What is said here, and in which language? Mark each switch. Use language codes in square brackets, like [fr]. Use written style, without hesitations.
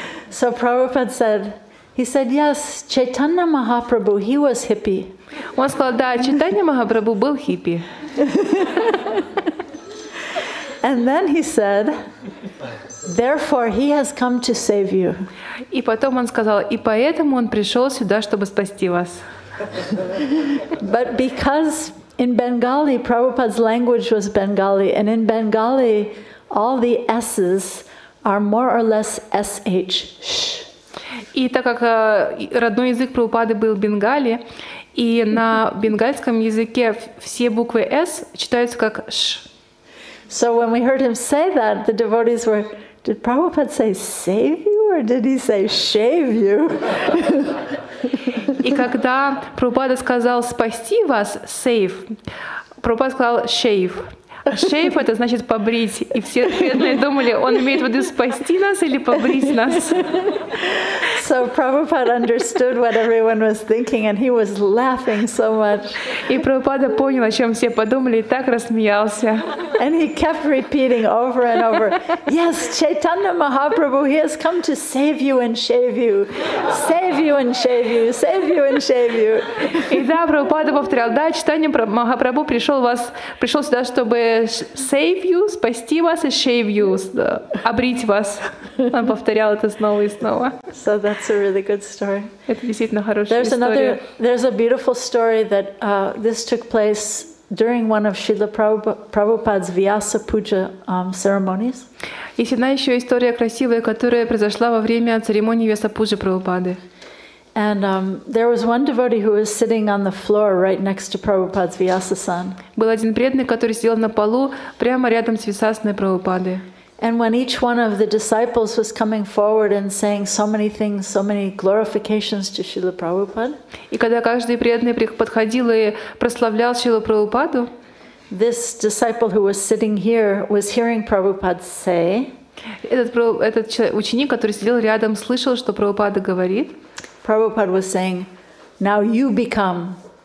[en] So Prabhupada said, yes, Chaitanya Mahaprabhu, he was hippie. [ru] Он сказал: «Да, Чайтанья Махапрабху был хиппи». [en] And then he said, "Therefore he has come to save you." [ru] И потом он сказал: «И поэтому он пришел сюда, чтобы спасти вас». [en] But because in Bengali, Prabhupada's language was Bengali, and in Bengali, all the S's are more or less SH. [ru] И так как родной язык Прабхупады был Бенгали, и на бенгальском языке все буквы «С» читаются как «Ш». [en] So when we heard him say that, the devotees were, did Prabhupada say save you or did he say shave you? [ru] И когда Прабхупада сказал «спасти вас», «save», Прабхупада сказал «shave». Shave — это значит побрить. И все преданные думали, он имеет в виду спасти нас или побрить нас. [en] So Prabhupada understood what everyone was thinking, and he was laughing so much. [ru] И Прабхупада понял, о чем все подумали, и так рассмеялся. [en] And he kept repeating over and over, "Yes, Chaitanya Mahaprabhu, he has come to save you and shave you, save you and shave you, save you and shave you." [ru] И да, Прабхупада повторял: «Да, Чайтанья Махапрабху пришел сюда, чтобы чтобы [en] save you, [ru] спасти вас, и [en] shave you, [ru] обрить вас. Он повторял это снова и снова. [en] So that's a really good story. [ru] Это действительно хорошая история. [en] There's a beautiful story that this took place during one of Srila Prabhupada's Vyasa Puja ceremonies. [ru] Есть одна еще история красивая, которая произошла во время церемонии Вьяса-пуджи Прабхупады. [en] And there was one devotee who was sitting on the floor right next to Prabhupada's Vyasa-san. [ru] Был один преданный, который сидел на полу прямо рядом с Вьясасаной Прабхупады. [en] And when each one of the disciples was coming forward and saying so many things, so many glorifications to Srila Prabhupada, [ru] и когда каждый преданный подходил и прославлял Шрилу Прабхупаду, [en] this disciple who was sitting here was hearing Prabhupada say, [ru] этот ученик, который сидел рядом, слышал, что Прабхупада говорит. [en] Prabhupada was saying, now you become.